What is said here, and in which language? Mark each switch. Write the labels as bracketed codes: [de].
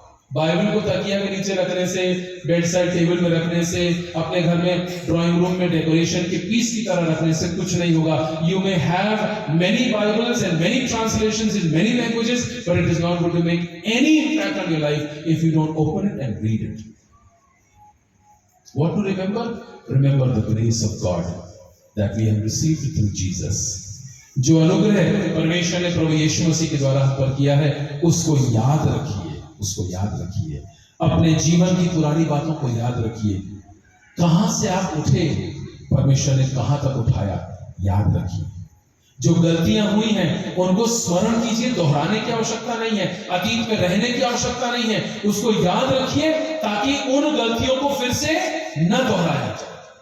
[hi] Bible को तकिया के नीचे रखने से, बेड साइड टेबल में रखने से, अपने घर में ड्राइंग रूम में डेकोरेशन के पीस की तरह रखने से कुछ नहीं होगा। [en] You may have many Bibles and many translations in many languages, but it is not going to make any impact on your life if you don't open it and read it. What to remember? Remember the grace of God that we have received through Jesus. [hi] जो अनुग्रह परमेश्वर ने प्रभु यीशु मसीह के द्वारा हम पर किया है, उसको याद रखिए, उसको याद रखिए। अपने जीवन की पुरानी बातों को याद रखिए। कहां से आप उठे, परमेश्वर ने कहां तक उठाया, याद रखिए। जो गलतियां हुई हैं उनको स्मरण कीजिए, दोहराने की आवश्यकता नहीं है, अतीत में रहने की आवश्यकता नहीं है, उसको याद रखिए ताकि उन गलतियों को फिर से न दोहराया जाए।